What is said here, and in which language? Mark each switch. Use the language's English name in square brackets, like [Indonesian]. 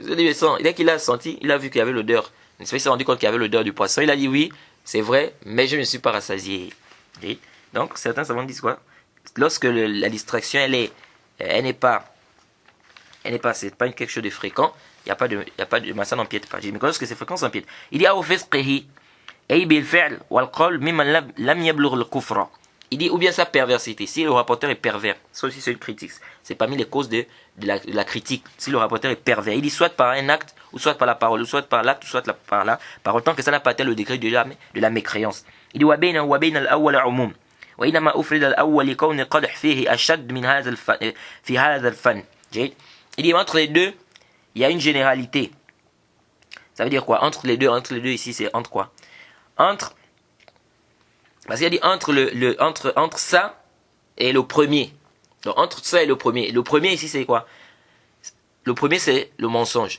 [French] Dès qu'il a senti, il a vu qu'il y avait l'odeur. Il s'est rendu compte qu'il y avait l'odeur du poisson. Il a dit, oui, c'est vrai, mais je ne me suis pas rassasié. Donc, certains savants disent quoi? Lorsque la distraction, c'est pas quelque chose de fréquent, il n'y a pas de ça n'empiète pas. Mais lorsque c'est fréquent, ça empiète. Il dit, [Arabic] أي بالفعل والقول ممن لم يبلغ الكفر. [French] Il dit ou bien sa perversité. Si le rapporteur est pervers, ça aussi c'est une critique. C'est parmi les causes de la critique. Si le rapporteur est pervers, il dit soit par un acte, ou soit par la parole, ou soit par l'acte, ou soit par la parole, tant que ça n'a pas atteint le degré de la mécréance. Il dit [Arabic] وبين وبين الأول عموم وإنما أفرد الأول لكون القدح فيه أشد من هذا في هذا الفن. [French] Il dit entre les deux, il y a une généralité. Ça veut dire quoi? Entre les deux ici, c'est entre quoi? Entre, parce qu'il a dit entre ça et le premier. Donc entre ça et le premier. Le premier ici c'est quoi? Le premier c'est le mensonge.